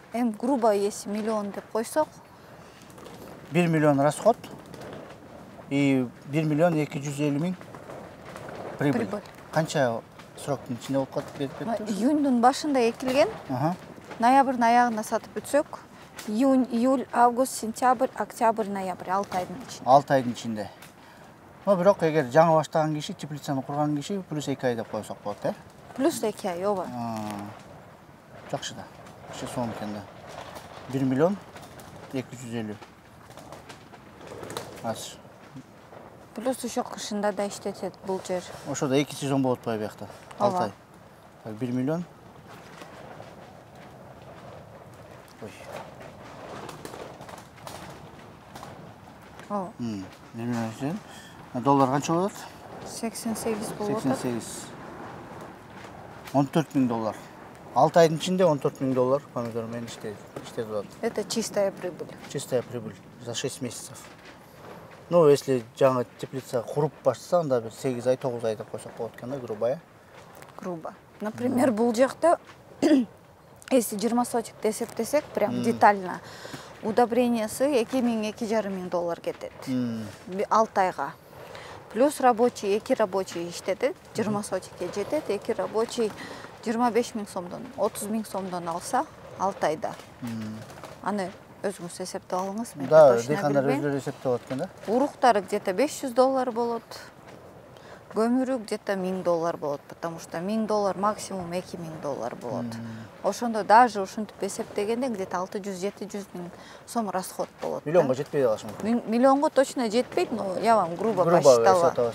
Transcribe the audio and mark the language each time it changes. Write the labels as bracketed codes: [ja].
[ky] Эми [ru] грубо если [ky] миллион деп койсок, [ru] 1 миллион расход и 1 миллион 250 [ky] миң [ru] прибыль. [ky] Канча сроктун ичинде болуп калат берип? Июньдун башында экилген. Ноябрдын аягына сатып бүтсөк, июнь, июль, август, сентябрь, октябрь, ноябрь 6 айдын ичинде. 6 айдын ичинде. Но бирок эгер жаңы баштаган киши, теплицаны курган киши плюс 2 ай деп койсок болот, э? Плюс 2 ай, ооба. Жакшы да. Ошо сом экен да. 1 миллион 250. Азыр. Плюс ошо кышында да иштетет бул жер. Ошодо 2 сезон болот атпайбы биякта? 6 ай. 1 миллион. Ой. Ооба. 1 миллион. Доллар канча болот? 88 болот. 88. 14 миң доллар. 6 айдын ичинде 14 миң доллар помидор менен иштетип атат. [ru] Это чистая прибыль. Чистая прибыль за 6 месяцев. Ну, если [ky] жаңы теплица куруп баштаса, анда бир 8 ай, 9 ай деп койсок болот экен да, [ru] грубо, [ky] э? Грубо. Например, бул жакта если 20 сотик эсептесек, [ru] прям детально, [ky] удобрениясы 2,5 миң доллар кетет. 6 айга. Плюс рабочий, 2 рабочий иштетет, 20 сотикке жетет, 2 рабочий 25 миң сомдон, 30 миң сомдон алса, 6 айда. Аны өзүңүз эсептеп алыңыз. Да, дыйкандар өздөрү эсептеп алат экен да. Уруктары [ru] где-то [ky] 500 доллар болот. Көмүрү [ru] где-то [ky] 1000 доллар болот, [ru] потому что [ky] 1000 доллар максимум 2000 доллар болот. Ошондо даже ушинтип эсептегенде [ru] где-то [ky] 600-700 миң сом расход болот. Миллионго жетпей калышы мүмкүн. Миллионго [ru] точно [ky] жетпейт, [ru] но я вам грубо посчитала.